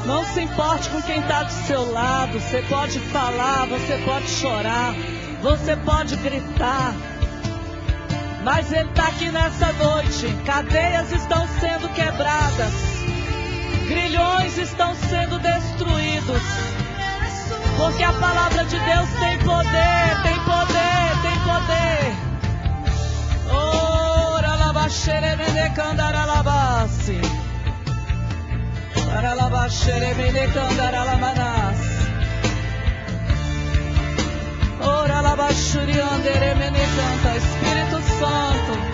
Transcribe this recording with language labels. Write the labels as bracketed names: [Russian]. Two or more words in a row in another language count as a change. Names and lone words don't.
[Portuguese] Não se importe com quem está do seu lado. Você pode falar, você pode chorar, você pode gritar, Mas Ele está aqui nessa noite. Cadeias estão sendo quebradas. Grilhões estão sendo destruídos. Porque a palavra de Deus tem poder, tem poder, tem poder. Ora labaxere mene candara labasi. Para labaxere mene candara lamanas. Ora labaxuri andere mene canta. Espírito Santo.